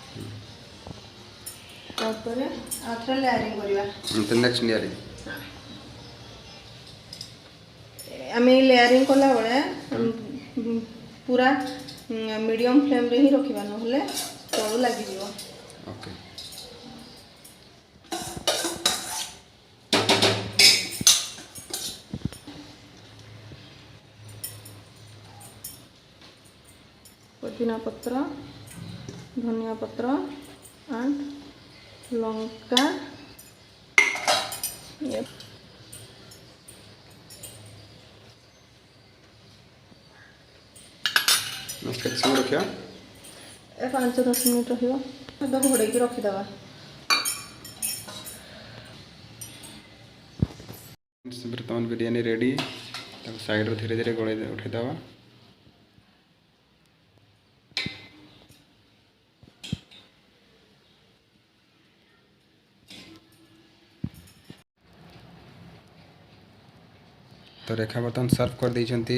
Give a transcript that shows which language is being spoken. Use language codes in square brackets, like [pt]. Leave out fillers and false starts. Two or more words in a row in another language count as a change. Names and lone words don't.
[or] ତାପରେ ଆଉ ଥରେ ଲେୟାରିଂ କରିବା। [en] next layering [or] ଆମେ ଲେୟାରିଂ କଲାବେଳେ ପୁରା [en] medium flameରେ [or] ହିଁ ରଖିବା, ନହେଲେ ତଳୁ ଲାଗିଯିବ। ଓକେ, ପୁଦିନା ପତ୍ର, ଧନିଆ ପତ୍ର ଏଣ୍ଡ ଲଙ୍କା। केତେ ସମୟ ରଖିବା? 5-10 ମିନିଟ୍ ରହିବ। ଘୋଡ଼େଇକି ରଖିଦେବା। ବର୍ତ୍ତମାନ ବିରିୟାନୀ ରେଡ଼ି। ତାକୁ ସାଇଡ଼୍ରୁ ଧୀରେ ଧୀରେ ଉଠାଇଦେବା। ତ ରେଖା ବର୍ତ୍ତମାନ ସର୍ଭ କରିଦେଇଛନ୍ତି।